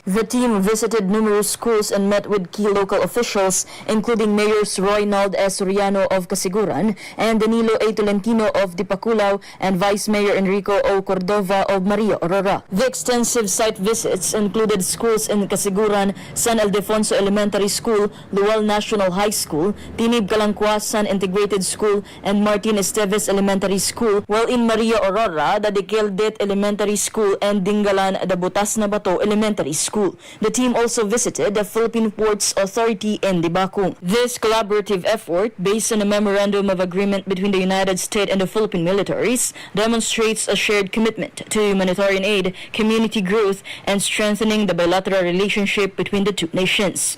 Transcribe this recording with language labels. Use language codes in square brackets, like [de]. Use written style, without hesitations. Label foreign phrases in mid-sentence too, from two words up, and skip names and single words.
[en] The team visited numerous schools and met with key local officials, including Mayors Roynald S. of Casiguran and Danilo A. Tolentino of Dipaculaw and Vice Mayor Enrico O. Cordova of Maria Aurora. The extensive site visits included schools in Casiguran, San Ildefonso Elementary School, Lual National High School, Tinib Calangkwa San Integrated School, and Martin Esteves Elementary School, while in Maria Aurora, the Dekeldet Elementary School and Dingalan, the Butas na Bato Elementary School. The team also visited the Philippine Ports Authority in Dibacung. This collaborative effort, based on a memorandum of agreement between the United States and the Philippine militaries, demonstrates a shared commitment to humanitarian aid, community growth, and strengthening the bilateral relationship between the two nations.